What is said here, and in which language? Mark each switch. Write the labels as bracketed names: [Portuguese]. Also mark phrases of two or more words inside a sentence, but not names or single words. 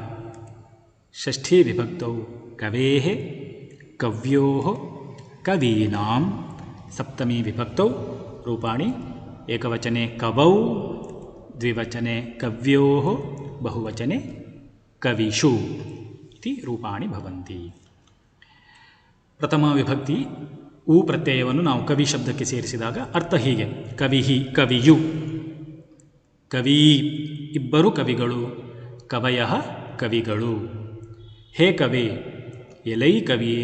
[Sanskrit] ಷಷ್ಠೀ ವಿಭಕ್ತೌ ಕವೇಃ, ಕವ್ಯೋಃ, ಕವೀನಾಂ. ಸಪ್ತಮೀ ವಿಭಕ್ತೌ ರೂಪಾಣಿ ಏಕವಚನೆ ಕವೌ, ದ್ವಿವಚನೆ ಕವ್ಯೋಃ, ಬಹುವಚನೆ ಕವಿಷು ಇತಿ ರೂಪಾಣಿ ಭವಂತಿ. [Kannada] ಪ್ರಥಮ ವಿಭಕ್ತಿ ಉ ಪ್ರತ್ಯಯವನ್ನು ನಾವು ಕವಿ ಶಬ್ದಕ್ಕೆ ಸೇರಿಸಿದಾಗ ಅರ್ಥ ಹೀಗೆ: ಕವಿಹಿ, ಕವಿಯು. ಕವಿ ಇಬ್ಬರು ಕವಿಗಳು. ಕವಯಃ ಕವಿಗಳು. [Sanskrit] ಹೇ ಕವೇ, [Kannada] ಎಲೈ ಕವಿಯೇ.